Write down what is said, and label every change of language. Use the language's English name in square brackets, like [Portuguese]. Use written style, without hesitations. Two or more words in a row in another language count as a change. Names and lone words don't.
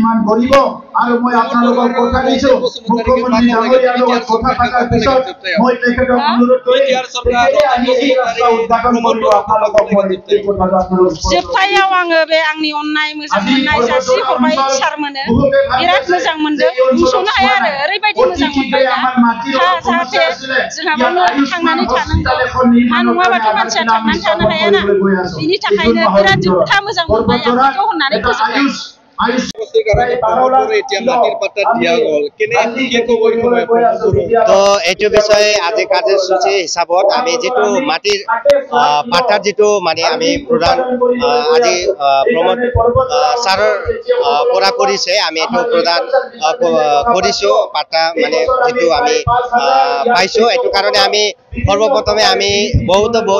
[Bodo] जोबथायाव आङो बे आंनि अननाय मोजां मोननाय जासि हरबाय सारमोननो। बिराद मोजां मोनदों, बुंस'नो हाया आरो ओरैबायदि मोजां मोनबाय दा। जाहाथे जोंहाबो थांनानै थानांगौ, हा नङाबाथ' मानसिया थांनानै थानो हायाना। बिनि थाखायनो बिराद जोबथा मोजां मोनबाय आं बेखौ होननानै फोजोबबाय। [Assamese] তো এইটো বিষয়ে আজি কাৰ্যসূচী হিচাপত আমি যেটো মাটিৰ পাটাৰ যেটো মানে আমি প্ৰদান আজি প্ৰমোদ ছাৰৰ পৰা কৰিছে আমি এটো প্ৰদান কৰিছো পাটা মানে যেটো আমি পাইছো এটো কাৰণে আমি সৰ্বপ্ৰথমে আমি বহুত